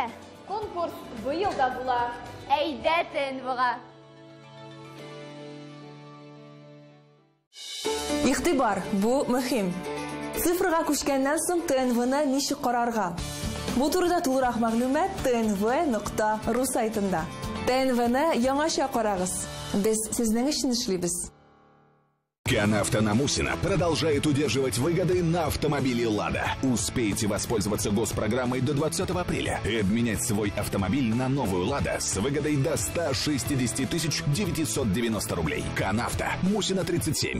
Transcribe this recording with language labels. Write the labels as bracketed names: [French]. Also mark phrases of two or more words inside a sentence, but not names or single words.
[Tatar] Конкурс быел да була. Әйдә ТНВга. Игътибар, бу мөһим. Цифрга күчкәннән соң ТНВны ничек карарга? Бу турыда тулырак мәгълүмат tnv.ru сайтында. ТНВны яңаша карагыз. Без сезнең өчен эшлибез. [Russian] Канавто на Мусина продолжает удерживать выгоды на автомобили «Лада». Успейте воспользоваться госпрограммой до 20 апреля и обменять свой автомобиль на новую «Лада» с выгодой до 160 990 рублей. Канавто, Мусина 37.